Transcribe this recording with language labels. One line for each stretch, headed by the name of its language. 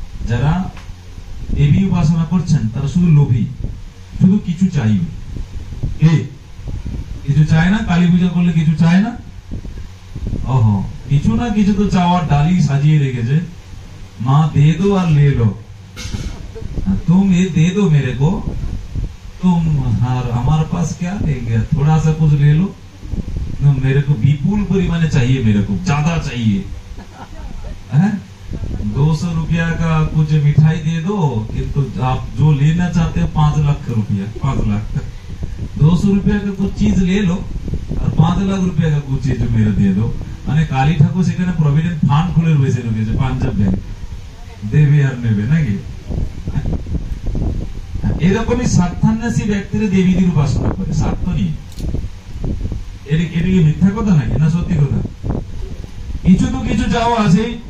Bangla: যারা দেবী উপাসনা করছেন তারা শুধু লোভী, শুধু কিছু চাইবে। কিছু চায় না, কালী পূজা করলে কিছু চায় না, ওহো কিছু না কিছু তো চাওয়ার ডালি সাজিয়ে রেখেছে।
Hindi: মা দে দো আর লে লো, तुम ये दे दो मेरे को, तुम हमारे पास क्या है, थोड़ा सा कुछ ले लो, मेरे को
Bangla: विपुल परिमाणे
Hindi: चाहिए, मेरे को ज्यादा चाहिए। 200 रुपया का कुछ मिठाई दे दो, किंतु आप जो लेना चाहते हो 5 लाख रुपया, 5 लाख 200 रुपया का कुछ चीज ले लो और 5 लाख रुपया का कुछ चीज मेरे दे दो।
Bangla: মানে কালী ঠাকুর সেখানে প্রভিডেন্ট ফান্ড খুলে বসে রেখেছে, পাঞ্জাব ব্যাংক, দেবে আর নেবে নাকি? এরকমই স্বার্থান্বেষী ব্যক্তিরা দেবীদের উপাসনা করে স্বার্থ নিয়ে। এটা কি মিথ্যা কথা নাকি না সত্যি কথা? কিছু তো কিছু চাওয়া আছে।